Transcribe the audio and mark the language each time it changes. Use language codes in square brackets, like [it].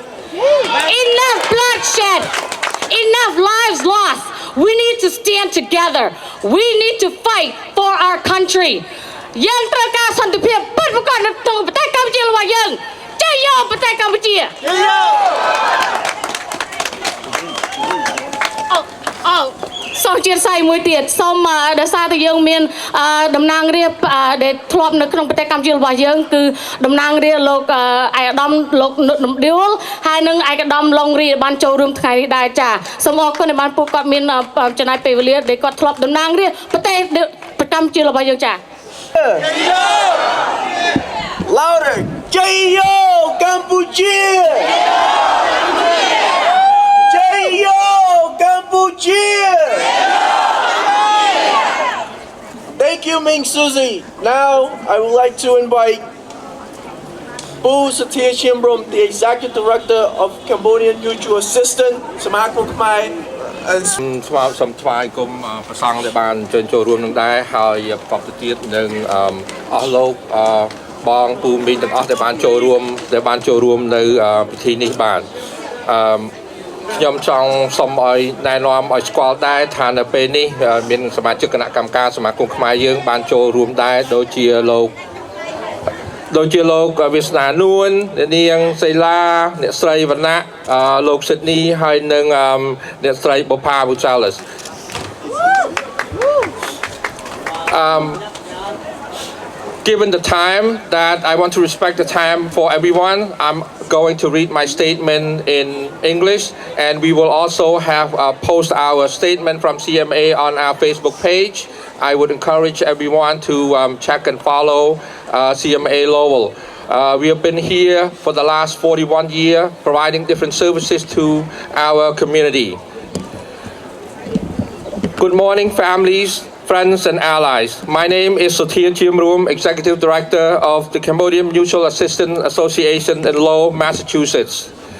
[en] Enough bloodshed, enough lives lost. We need to stand together. We need to fight for our country. [km] យើងត្រូវការសន្តិភាពពិតប្រាកដនៅក្នុងប្រទេសកម្ពុជារបស់យើងជ័យយោប្រទេសកម្ពុជា Oh, សោះជាតិសាយមួយទៀតសូមដោយសារតែយើងមានតំណាងរាស្ត្រដែលធ្លាប់នៅក្នុងប្រទេសកម្ពុជារបស់យើងគឺតំណាងរាស្ត្រលោកឯកឧត្តមលោកនុតនំដួលហើយនិងឯកឧត្តមឡុងរីបានចូលរួមថ្ងៃនេះដែរចាសូមអរគុណដែលបានពួកគាត់មានចំណាយពេលវេលាដែលគាត់ធ្លាប់តំណាងរាស្ត្រប្រទេសកម្ពុជារបស់យើងចា [en] Louder! J.O. Cambodia! J.O. Cambodia! Thank you, Ming Suzy. Now, I would like to invite Bu Satir Chimbrum, the Executive Director of Cambodian Mutual Assistance, Samakul Khmer, and [km] សូមថ្វាយគុំប្រសង់ដែលបានអញ្ជើញចូលរួមនឹងដែរហើយប្រកបទៅទៀតនឹងអស់លោកបងពូមីងទាំងអស់ដែលបានចូលរួមនៅពិធីនេះបានខ្ញុំចង់សូមឲ្យណែនាំឲ្យស្គាល់ដែរថានៅពេលនេះមានសមាជិកគណៈកម្មការសមាគមខ្មែរយើងបានចូលរួមដែរដូចជាលោក វាសនានួននាងសេឡាអ្នកស្រីវណ្ណៈលោកសិតនីហើយនិងអ្នកស្រីបុផាវូសាលឹស [en] Given the time that I want to respect the time for everyone, I'm going to read my statement in English, and we will also have post our statement from CMA on our Facebook page. I would encourage everyone to check and follow CMA Lowell. We have been here for the last 41 years, providing different services to our community. Good morning, families, friends and allies. My name is Satir Chimbrum, Executive Director of the Cambodian Mutual Assistance Association in Lowell, Massachusetts.